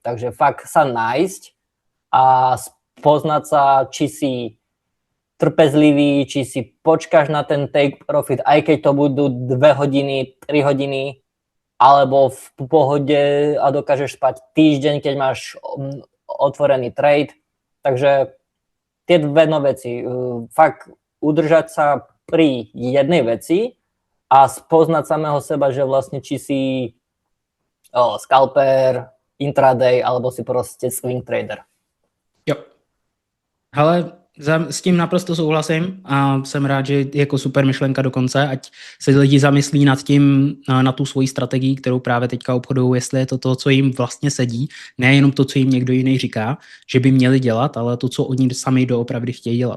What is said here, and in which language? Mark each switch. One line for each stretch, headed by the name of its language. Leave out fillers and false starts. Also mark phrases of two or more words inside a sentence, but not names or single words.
Slovak: Takže fakt sa nájsť a poznať sa, či si trpezlivý, či si počkáš na ten
English: take profit,
Slovak: aj keď to budú 2 hodiny, 3 hodiny, alebo v pohode a dokážeš spať týždeň, keď máš otvorený trade. Takže tie dve veci. Fakt udržať sa pri jednej veci a spoznať samého seba, že vlastne či si scalper, intraday, alebo si proste
English: swing trader.
Czech: Jo. Ale s tím naprosto souhlasím a jsem rád, že je jako super myšlenka dokonce, ať se lidi zamyslí nad tím, na tu svoji strategii, kterou právě teďka obchodují, jestli je to, co jim vlastně sedí, nejenom to, co jim někdo jiný říká, že by měli dělat, ale to, co oni sami doopravdy chtějí dělat.